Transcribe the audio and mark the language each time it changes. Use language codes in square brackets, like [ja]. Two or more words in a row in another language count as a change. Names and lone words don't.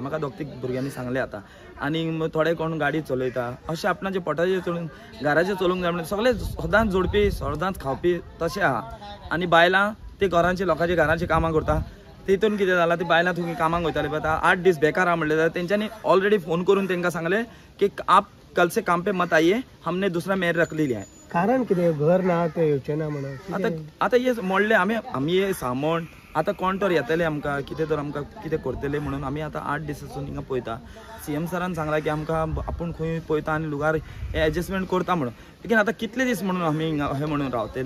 [kok] म्हाका दोग-तीग भुरग्यांनी सांगले आतां. आनी थोडे कोण गाडी चलयता अशें आपणाचे पोटाचेर चलून घराचेर चलोवंक जाय म्हणून सगळे सदांच जोडपी सदांच खावपी तशें आहा. आनी बायलां ते घरांचे लोकांचे घरांची कामां करता. तितून कितें जालां ती बायलां तुमी कामाक वयताली पळय 8 दीस बेकार आहा म्हणले जाल्यार तेंच्यांनी ऑलरेडी फोन करून तांकां सांगले की [hi] आप कल से काम पे मत आइए, हमने दूसरा मेयर रख लिया है. [kok] कारण कितें घर ना ते येवचे ना म्हणून. आतां हे मोडले आमी हे सामोण आतां कोण तर येतले आमकां कितें तर आमकां कितें करतले म्हणून आमी आतां 8 दिसासून हिंगा पळयता. CM सरान सांगला की आमकां आपूण खंय पळयता आनी लुगार हे एडजस्टमेंट करता म्हणून. लेकीन आतां कितले दीस म्हणून आमी हिंगा हे म्हणून रावतले.